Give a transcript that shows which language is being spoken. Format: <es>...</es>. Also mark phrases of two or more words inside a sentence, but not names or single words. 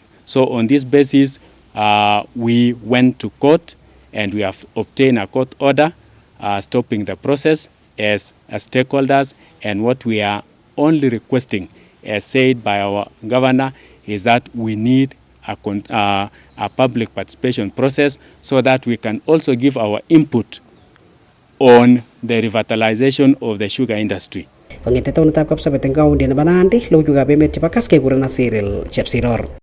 <en>So on this basis, we went to court and we have obtained a court order stopping the process as stakeholders, and what we are only requesting, as said by our governor, is that we need a public participation process so that we can also give our input on the revitalization of the sugar industry.</en> <kln>Kongete taunetab Kapsabet eng kaunti nebo Nandi, logoiwekab emet chebo Kas kekurenan Cyril Chepsiror.</kln>